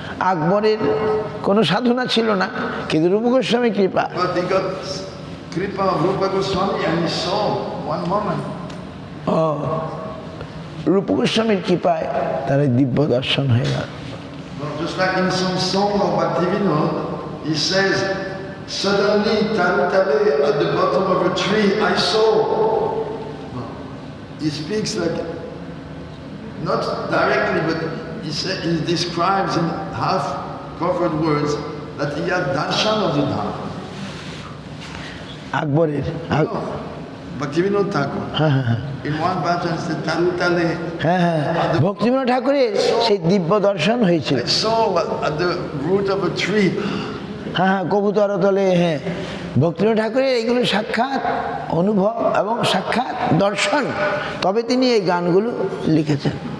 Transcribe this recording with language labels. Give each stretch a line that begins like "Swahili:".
Bangla: আকবরের কোনো সাধনা ছিল না, কিন্তু রূপ গোস্বামী কৃপা।
English: But he got kripa of Rupa Goswami and he saw one moment.
Bangla: রূপ গোস্বামীর কৃপায় তার এই দিব্য দর্শন হয়ে গেল।
English: Just like in some song of Bhaktivinoda, he says, suddenly Tarutale at the bottom of a tree, I saw. He speaks like, not directly, but he describes in half-covered words that he had darshan of the Dham.
Bangla: আকবরের
English: Bhaktivinoda Thakur. In one bhajan said, Tarutale,
Bangla: হ্যাঁ হ্যাঁ, ভক্তিবিনোদ ঠাকুরের সেই দিব্য দর্শন হয়েছিল।
English: I saw at the root of a tree.
Bangla: হ্যাঁ হ্যাঁ, কবুতর তলে, হ্যাঁ, ভক্তিবিনোদ ঠাকুরের এইগুলো সাক্ষাৎ অনুভব এবং সাক্ষাৎ দর্শন, তবে তিনি এই গানগুলো লিখেছেন।